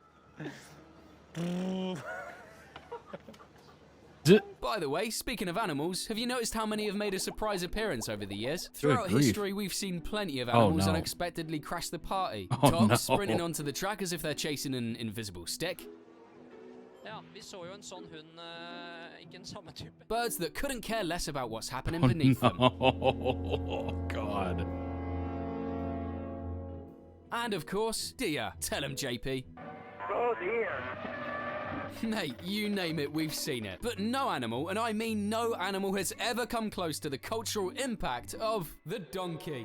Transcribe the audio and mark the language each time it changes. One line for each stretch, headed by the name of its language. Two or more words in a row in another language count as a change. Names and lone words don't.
English: By the way, speaking of animals, have you noticed how many have made a surprise appearance over the years? Throughout grief. history, we've seen plenty of Oh, animals no. unexpectedly crash the party. Oh, Dogs no. sprinting onto the track as if they're chasing an invisible stick.
Norwegian: Ja, vi så jo en sånn hund, ikke en samme type.
English: Birds that couldn't care less about what's happening Oh, beneath them. no. God. And of course, deer. Tell him, JP. Oh dear. Mate, you name it, we've seen it. But no animal, and I mean no animal, has ever come close to the cultural impact of the donkey.